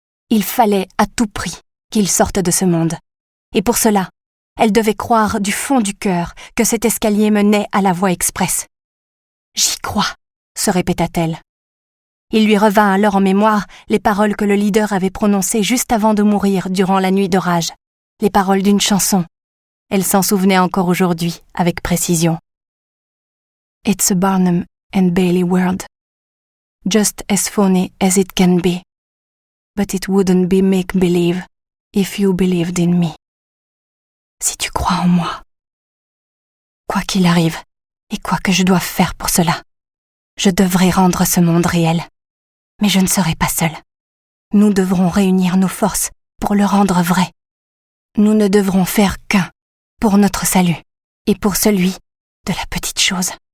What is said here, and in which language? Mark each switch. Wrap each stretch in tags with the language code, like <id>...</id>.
<fr>Il fallait à tout prix qu'il sorte de ce monde. Et pour cela, elle devait croire du fond du cœur que cet escalier menait à la voie express. « J'y crois », se répéta-t-elle. Il lui revint alors en mémoire les paroles que le leader avait prononcées juste avant de mourir durant la nuit d'orage, les paroles d'une chanson. Elle s'en souvenait encore aujourd'hui avec précision.</fr> <en>« It's a Barnum and Bailey world, just as funny as it can be, but it wouldn't be make-believe if you believed in me. »</en> <fr>Si tu crois en moi. Quoi qu'il arrive, et quoi que je doive faire pour cela, je devrais rendre ce monde réel. Mais je ne serai pas seule. Nous devrons réunir nos forces pour le rendre vrai. Nous ne devrons faire qu'un pour notre salut et pour celui de la petite chose.</fr>